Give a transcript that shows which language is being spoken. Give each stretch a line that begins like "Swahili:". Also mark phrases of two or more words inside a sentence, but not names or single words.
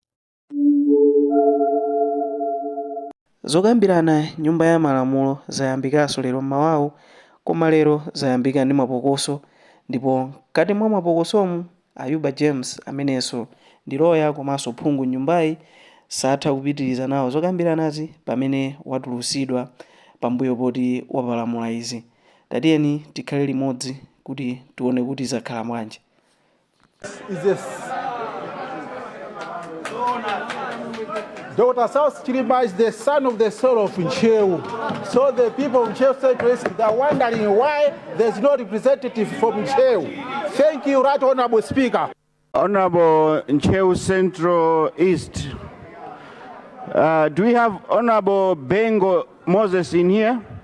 Nyanja: Zokambirana nyumba ya malamulo zayambikanso lero mmawawu, koma lero zayambika ndi Mapokoso, ndipo mkati mwa Mapokosomu Ayuba James amenenso ndi loya komanso phungu nyumbayi satha kupitiriza nawo zokambiranazi pamene watulusidwa pambuyo poti wapalamula izi. Tatiyeni tikhale limodzi kuti tione kuti zakhala bwanji.
English: Dr. South Chilima is the son of the soul of Ncheu. So the people of Ncheu Central are wondering why there's no representative from Ncheu. Thank you, Right Honorable Speaker. Honorable Ncheu Central East. Do we have Honorable Bengo Moses in here?